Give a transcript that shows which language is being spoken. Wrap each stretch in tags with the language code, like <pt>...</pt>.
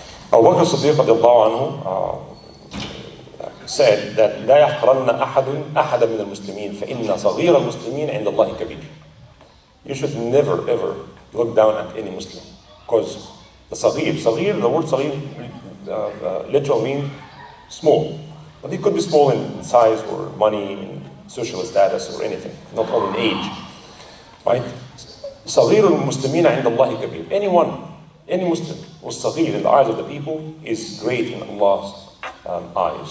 <ar>Abu Bakr as-Siddiq radiallahu anhu</ar> <en>said that</en> <ar>لا يحقرن أحد من المسلمين فإن صغير المسلمين عند الله كبير.</ar> <en>You should never ever look down at any Muslim, because the the word صغير literally means small, but it could be small in size or money, in social status or anything, not only in age. Right?</en> <ar>صغير المسلمين عند الله كبير.</ar> <en>Any Muslim who's صغير in the eyes of the people is great in Allah's eyes.</en>